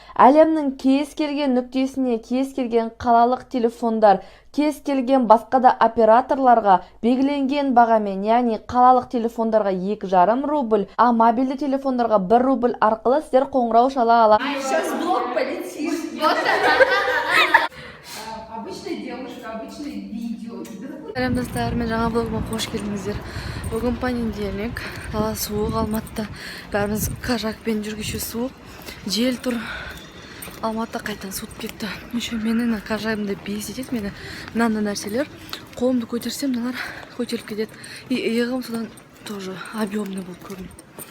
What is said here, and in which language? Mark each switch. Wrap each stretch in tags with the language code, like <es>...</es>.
<kk>Әлемнің кез келген нүктесіне, кез келген қалалық телефондар, кез келген басқа да операторларға белгіленген бағамен, яғни қалалық телефондарға 2,5 рубль, а мобильді телефондарға 1 рубль арқылы сіздер қоңырау шала аласыздар.</kk> <ru>Сейчас блок полетит. Обычная девушка, обычное видео.</ru> <kk>Сәлем достар, мен жаңа блогыма қош келдіңіздер. Бүгін понедельник, дала суық Алматыда. Бәріміз кажакпен жүргенше суық. Жел тұр. Алматыда қайтадан суытып кетті.</kk> <ru>Еще</ru> <kk>менің кажагымды</kk> <ru>бесит</ru> <kk>етеді мені мынандай нәрселер. Қолымды көтерсем, мыналар көтеріліп кетеді. И иығым содан</kk> <ru>тоже объемный</ru> <kk>болып көрінеді.</kk>